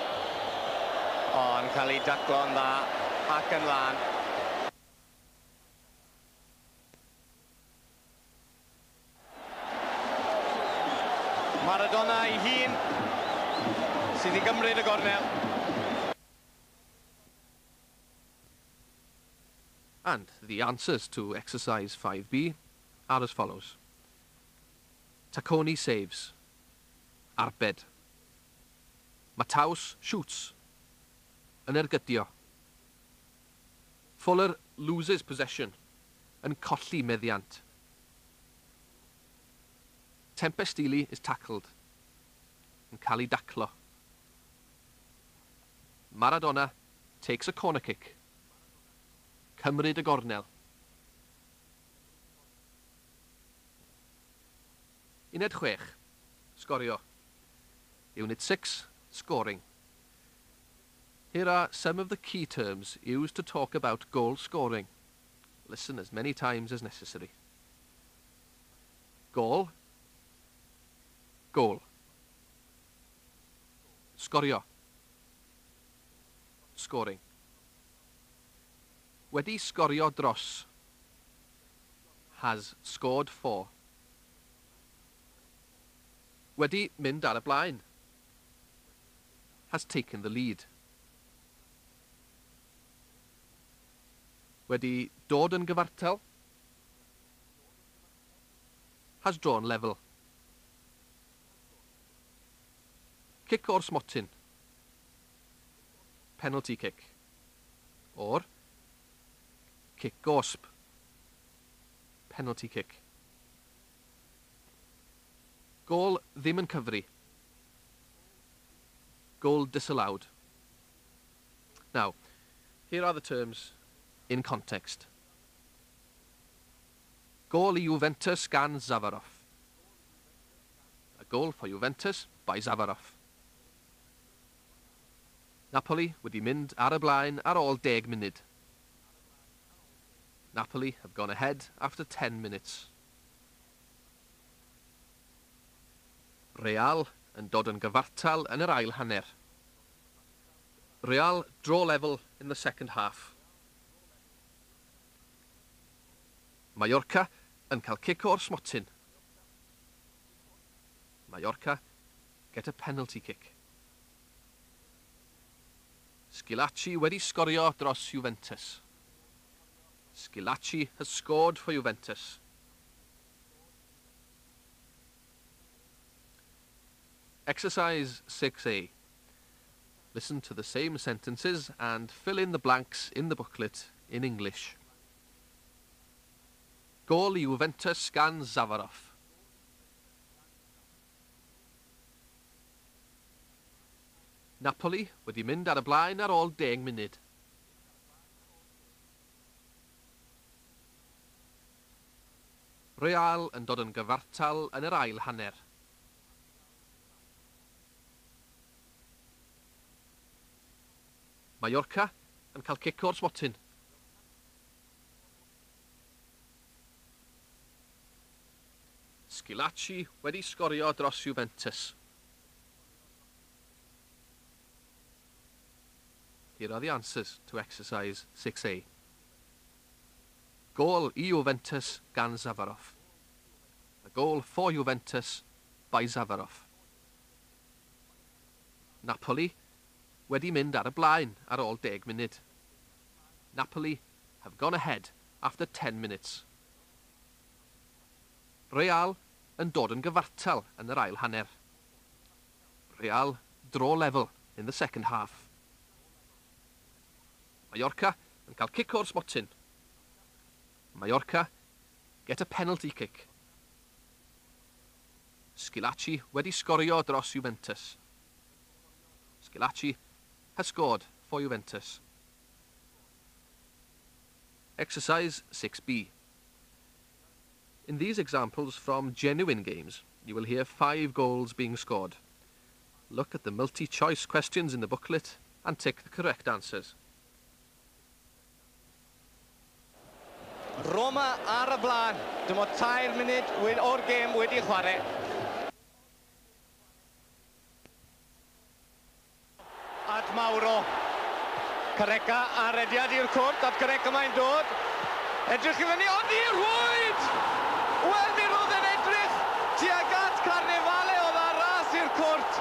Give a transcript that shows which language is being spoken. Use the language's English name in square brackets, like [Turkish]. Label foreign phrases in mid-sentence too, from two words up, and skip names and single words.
[Welsh] O, yn cael ei daclo'n dda ac yn lan. Maradona ei hun sydd i gymryd y gornel. [English] And the answers to exercise 5B are as follows. Tacconi saves. [Welsh] Arbed. [English] Mataws shoots. [Welsh] Yn ergydio. [English] Fuller loses possession. [Welsh] Yn colli meddiant. [English] Tempest Dili is tackled. [Welsh] Yn cael ei daclo. [English] Maradona takes a corner kick. [Welsh] Cymryd y gornel. Uned 6. Sgorio. [English] Unit 6. Scoring. Here are some of the key terms used to talk about goal scoring. Listen as many times as necessary. Goal. Goal. [Welsh] Sgorio. Scoring. Wedi sgorio dros. [English] Has scored for. [Welsh] Wedi mynd ar y blaen. [English] Has taken the lead. [Welsh] Wedi dod yn gyfartal. [English] Has drawn level. [Welsh] Kick o'r smotyn. [English] Penalty kick. Or [Welsh] kick gosb. [English] Penalty kick. [Welsh] Goal ddim yn cyfri. [English] Goal disallowed. Now, here are the terms in context. [Welsh] Goal I Juventus gan Zavarov. [English] A goal for Juventus by Zavarov. [Welsh] Napoli wedi mynd ar y blaen ar ôl 10 munud. [English] Napoli have gone ahead after 10 minutes. [Welsh] Real yn dod yn gyfartal yn yr ail hanner. [English] Real draw level in the second half. [Welsh] Mallorca yn cael kick o'r smotyn. [English] Mallorca get a penalty kick. [Welsh] Schillaci wedi sgorio dros Juventus. [English] Schillaci has scored for Juventus. Exercise 6A. Listen to the same sentences and fill in the blanks in the booklet in English. [Welsh] Goal I Juventus gan Zavarov. Napoli wedi mynd ar y blaen ar ôl 10 munud. Real yn dod yn gyfartal yn yr ail hanner. Mallorca yn cael kick o'r smotyn. Schillaci wedi sgorio dros Juventus. [English] Here are the answers to exercise 6A. [Welsh] Goal I Juventus gan Zavarov. [English] A goal for Juventus by Zavarov. [Welsh] Napoli wedi mynd ar y blaen ar ôl 10 munud. [English] Napoli have gone ahead after 10 minutes. [Welsh] Real yn dod yn gyfartal yn yr ail hanner. [English] Real draw level in the second half. [Welsh] Mallorca yn cael kick o'r smotyn. [English] Mallorca get a penalty kick. [Welsh] Schillaci wedi sgorio dros Juventus. [English] Schillaci has scored for Juventus. Exercise 6B. In these examples from genuine games, you will hear 5 goals being scored. Look at the multi-choice questions in the booklet and tick the correct answers. [Welsh] Roma ar y blaen. Dim ond 3 munud o'r gêm wedi chwarae. At Mauro. Careca a rediad i'r cwrt, at Careca mae'n dod. Edrych i fyny, ond i'r rwyd! Wel, mi roedd yn edrych tuag at Carnefale, oedd ar ras i'r cwrt.